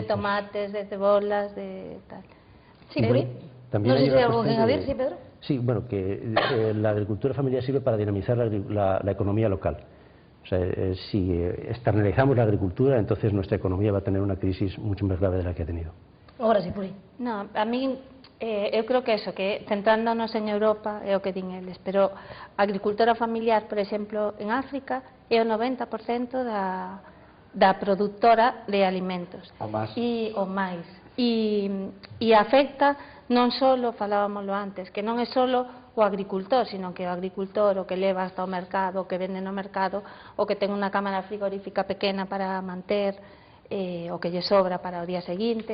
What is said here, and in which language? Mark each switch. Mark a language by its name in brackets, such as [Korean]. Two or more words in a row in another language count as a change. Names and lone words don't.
[Galician] tomates, de cebolas, de tal. [Spanish] Sí, Puri. También No sé hay si una hay algo que cuestión añadir, sí, Pedro. Sí, bueno, que la agricultura familiar sirve para dinamizar la economía local. O sea, si externalizamos la agricultura, entonces nuestra economía va a tener una crisis mucho más grave de la que ha tenido. Ahora sí, Puri. No, a mí, [Galician] eu creo que eso, que centrándonos en Europa é o que din eles, pero a agricultura familiar, por exemplo, en África, é o 90% da produtora de alimentos. O máis. O máis. E afecta non só, falábamoslo antes, que non é só o agricultor, sino que o agricultor, o que leva hasta o mercado, o que vende no mercado, o que ten unha cámara frigorífica pequena para manter, o que lle sobra para o día seguinte.